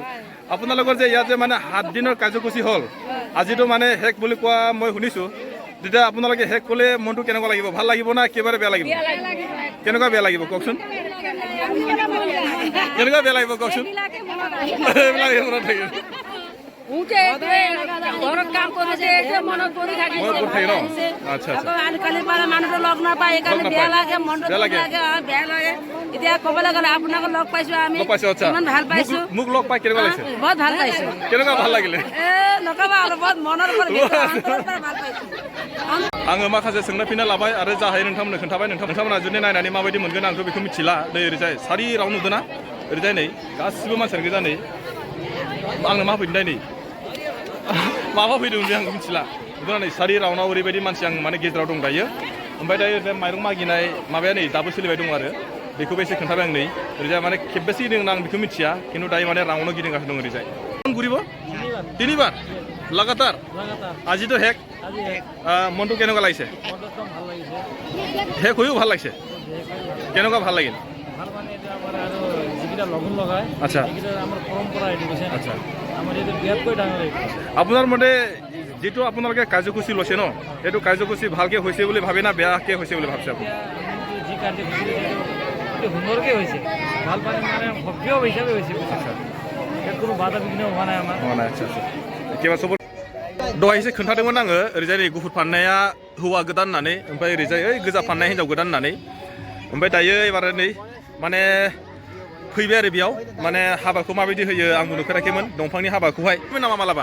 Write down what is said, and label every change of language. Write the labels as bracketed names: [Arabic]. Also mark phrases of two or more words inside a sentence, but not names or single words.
[Assamese] আপোনালোকৰ যে ইয়াত যে মানে 7 দিনৰ কাৰ্যসূচী হ'ল আজিতো মানে শেষ বুলি কোৱা মই শুনিছোঁ তেতিয়া আপোনালোকে শেষ ক'লে মনটো কেনেকুৱা লাগিব ভাল লাগিব না একেবাৰে বেয়া লাগিব কেনেকুৱা বেয়া লাগিব কওকচোন কেনেকুৱা বেয়া লাগিব কওকচোন এইবিলাক মনত থাকিব আচ্ছা এতিয়া ক'বলৈ গ'লে আপোনাক লগ পাইছো আমি ইমান ভাল পাইছো মোক লগ পাই কেনেকুৱা লাগিছে বহুত ভাল পাইছো কেনেকুৱা ভাল লাগিলে নক'বা আৰু বহুত মনৰ পৰা ভাল পাইছো [Bodo] आङो माखासे सोंना फिनना लाबाय आरो जा हायो नोंथांमोननो खोन्थाबाय नोंथांमोना जुदि नायनानै माबायदि मोनगोन आंथ' बेखौ मिथिला नै ओरैजाय सारि राउन्ड नुदोंना ओरैजाय नै गासिबो मानसियानो गोजा नै आंनो मा फैदों नै माबा फैदों जे आं मिथिला नुदोंना नै सारि राउन्डआव ओरैबायदि मानसि आं माने गेजेराव दं दायो ओमफ्राय दायो बे माइरं मागिनाय माबाया नै दाबो सोलिबाय दं आरो बेखौबो एसे खोन्थाबाय आं नै ओरैजाय माने खेबबेसे गिदिंदों आं बेखौ मिथिया खिन्थु दायो माने राउन्डआव गिदिंगासिनो दं ओरैजाय घुरिब [Assamese] তিনিবাৰ লাগাতাৰ আজিতো শেষ মনটো কেনেকুৱা লাগিছে শেষ হৈও ভাল লাগিছে কেনেকুৱা ভাল লাগিল ভাল মানে এটা আমাৰ আৰু যিকেইটা লগুণ লগায় আচ্ছা সেইকেইটা আমাৰ পৰম্পৰা এইটো কৈছে আচ্ছা আমাৰ এইটো বিয়াতকৈ ডাঙৰ এইটো আপোনাৰ মতে যিটো আপোনালোকে কাৰ্যসূচী লৈছে ন এইটো কাৰ্যসূচী ভালকৈ হৈছে বুলি ভাবে না বেয়াকৈ হৈছে বুলি ভাবিছে আপুনি এতিয়া যি কাৰ্যসূচী এইটো সুন্দৰকৈ হৈছে ভাল মানে মানে সক্ৰিয় হিচাপে হৈছে আচ্ছা ইয়াত কোনো বাধা বিঘ্ন হোৱা নাই আমাৰ [Bodo] अ आच्छा आच्छा एखेबा सब दहायसो खोन्थादोंमोन आङो ओरैजाय नै गुफुर फाननाया हौवा गोदान होननानै ओमफ्राय ओरैजाय ओइ गोजा फाननाय हिन्जाव गोदान होननानै ओमफ्राय दायो एबार नै माने फैबाय आरो बेयाव माने हाबाखौ माबायदि होयो आंबो नुफेराखैमोन दंफांनि हाबाखौहाय नामा मालाबा